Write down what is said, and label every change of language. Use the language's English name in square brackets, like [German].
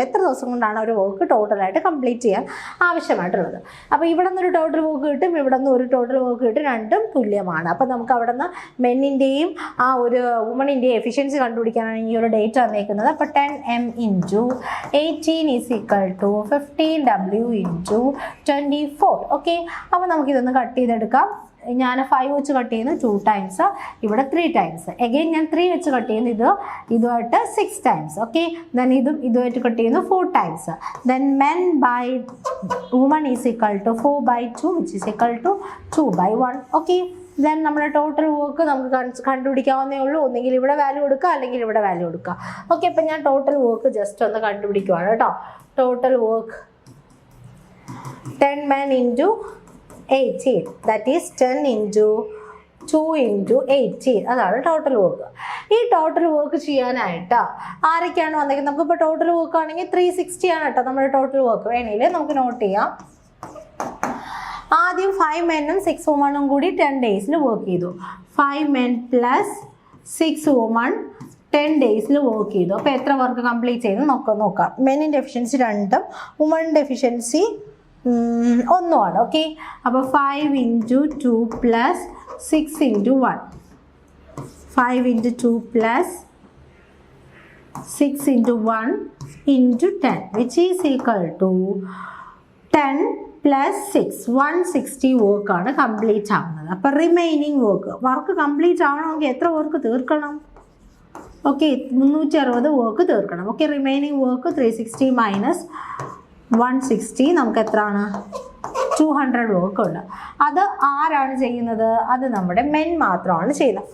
[Malayalam] എത്ര ദിവസം കൊണ്ടാണ് ഒരു വർക്ക് ടോട്ടലായിട്ട് കംപ്ലീറ്റ് ചെയ്യാൻ ആവശ്യമായിട്ടുള്ളത്? അപ്പോൾ ഇവിടെ നിന്ന് ഒരു ടോട്ടൽ വർക്ക് കിട്ടും, ഇവിടെ നിന്ന് ഒരു ടോട്ടൽ വർക്ക് കിട്ടും, രണ്ടും തുല്യമാണ്. അപ്പോൾ നമുക്ക് അവിടെ നിന്ന് മെന്നിൻ്റെയും ആ ഒരു വുമണിൻ്റെയും എഫിഷ്യൻസി കണ്ടുപിടിക്കാനാണ് ഈ ഒരു ഡേറ്റ് തന്നേക്കുന്നത്. [English] അപ്പോൾ 10 m × 18 is equal to 15 w × 24. [Malayalam] Okay, അപ്പോൾ നമുക്കിതൊന്ന് കട്ട് ചെയ്തെടുക്കാം. ഞാൻ 5 വെച്ച് കട്ട് ചെയ്യുന്നു 2 ടൈംസ്, ഇവിടെ 3 ടൈംസ്. എഗെയിൻ ഞാൻ 3 വെച്ച് കട്ട് ചെയ്യുന്നു ഇതുമായിട്ട് 6 ടൈംസ്. ഓക്കെ, ദെൻ ഇതുമായിട്ട് കട്ട് ചെയ്യുന്നു 4 times. [English] Then men by woman is equal to 4/2 which is equal to 2/1. [Malayalam] Okay, then നമ്മുടെ ടോട്ടൽ വർക്ക് നമുക്ക് കണ്ടുപിടിക്കാവുന്നേ ഉള്ളൂ. ഒന്നെങ്കിൽ ഇവിടെ വാല്യൂ കൊടുക്കുക അല്ലെങ്കിൽ ഇവിടെ വാല്യൂ കൊടുക്കുക. ഓക്കെ, അപ്പം ഞാൻ ടോട്ടൽ വർക്ക് ജസ്റ്റ് ഒന്ന് കണ്ടുപിടിക്കുവാണ് കേട്ടോ. Total work [English] 10 men into 18, that is 10 into 2 into 18, [Malayalam] അതാണ് ടോട്ടൽ വർക്ക്. ഈ ടോട്ടൽ വർക്ക് ചെയ്യാനായിട്ട് ആരൊക്കെയാണ് വന്നേക്കുന്നത്? നമുക്കിപ്പോൾ ടോട്ടൽ വർക്ക് ആണെങ്കിൽ 360 ആണ് കേട്ടോ നമ്മുടെ ടോട്ടൽ വർക്ക്. വേണമെങ്കിൽ നമുക്ക് നോട്ട് ചെയ്യാം. ആദ്യം 5 മെന്നും 6 വുമണും കൂടി 10 ഡേയ്സിൽ വർക്ക് ചെയ്തു. [English] 5 men plus 6 women [Malayalam] 10 ഡേയ്സിൽ വർക്ക് ചെയ്തു. അപ്പോൾ എത്ര വർക്ക് കംപ്ലീറ്റ് ചെയ്തു നോക്കാം. മെന്നിൻ്റെ എഫിഷ്യൻസി 2ഉം വുമണിൻ്റെ എഫിഷ്യൻസി 1ആണ്. ഓക്കെ, അപ്പോൾ [English] 5 × 2 plus 6 × 1, 5 × 2 plus 6 [Malayalam] × 1 × 10 which is equal to 10 plus 6 160 വർക്കാണ് കംപ്ലീറ്റ് ആവുന്നത്. അപ്പോൾ റിമൈനിങ് വർക്ക് കംപ്ലീറ്റ് ആവണമെങ്കിൽ എത്ര വർക്ക് തീർക്കണം? ഓക്കെ, 360 വർക്ക് തീർക്കണം. ഓക്കെ, റിമൈനിങ് വർക്ക് 360 - 160 നമുക്ക് എത്രയാണ്? 200 വർക്ക് ഉണ്ട്. അത് ആരാണ് ചെയ്യുന്നത്? അത് നമ്മുടെ മെൻ മാത്രമാണ് ചെയ്യുന്നത്.